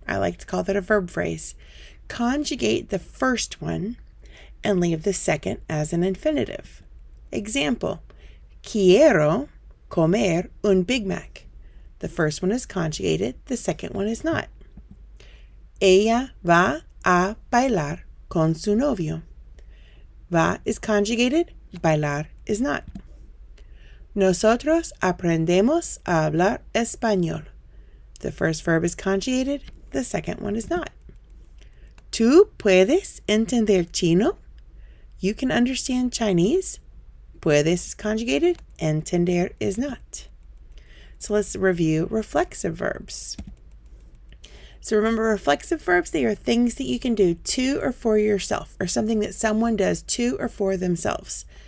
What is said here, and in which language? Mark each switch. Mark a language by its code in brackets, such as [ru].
[en] I like to call that a verb phrase. Conjugate the first one and leave the second as an infinitive. [es] Example, quiero comer un Big Mac. [en] The first one is conjugated, the second one is not. [es] Ella va a bailar con su novio. [en] Va is conjugated, bailar is not. [es] Nosotros aprendemos a hablar español. [en] The first verb is conjugated, the second one is not. [es] ¿Tú puedes entender chino? [en] You can understand Chinese. Puedes is conjugated, entender is not. So let's review reflexive verbs. So remember, reflexive verbs, they are things that you can do to or for yourself, or something that someone does to or for themselves.